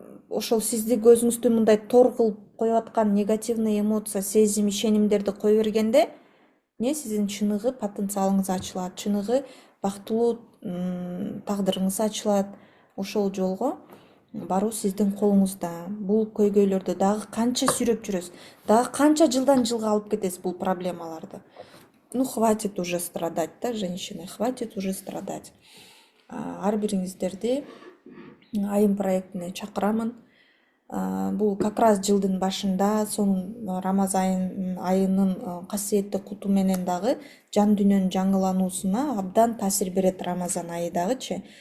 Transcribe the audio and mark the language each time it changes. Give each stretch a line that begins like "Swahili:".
Kyrgyz: Ошол сизди көзүңүздү мындай тор кылып коюп аткан негативный эмоция, сезим, ишенимдерди кое бергенде, сиздин чыныгы потенциалыңыз ачылат, чыныгы бактылуу тагдырыңыз ачылат. Ошол жолго баруу сиздин колуңузда. Бул көйгөйлөрдү дагы канча сүйрөп жүрөсүз, дагы канча жылдан жылга алып кетесиз бул проблемаларды.
Russian: Ну, хватит уже страдать, да, женщины, хватит уже страдать.
Kyrgyz: Ар бириңиздерди айым проектине чакырамын. Бул
Russian: как раз
Kyrgyz: жылдын башында, сонун Рамазан айынын касиеттүү куту менен дагы жан дүйнөнүн жаңылануусуна абдан таасир берет Рамазан айы дагычы.